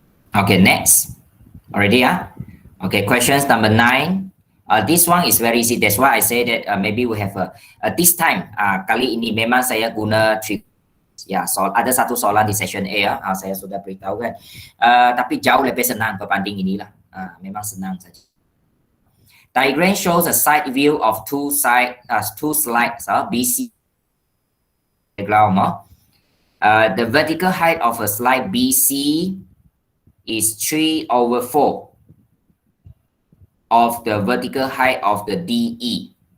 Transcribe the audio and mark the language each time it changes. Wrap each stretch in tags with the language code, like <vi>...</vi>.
<en>Okay, next. Already Okay, questions number 9. This one is very easy. That's why I say that maybe we have this time.</en> <ms>Kali ini memang saya guna trick. Ya, ada satu soalan di session A ya. Saya sudah beritahu kan. Tapi jauh lebih senang berbanding inilah. Memang senang saja.</ms> <en>Diagram shows a side view of two slides. BC diagram. The vertical height of a slide BC is 3/4 of the vertical height of the DE.</en>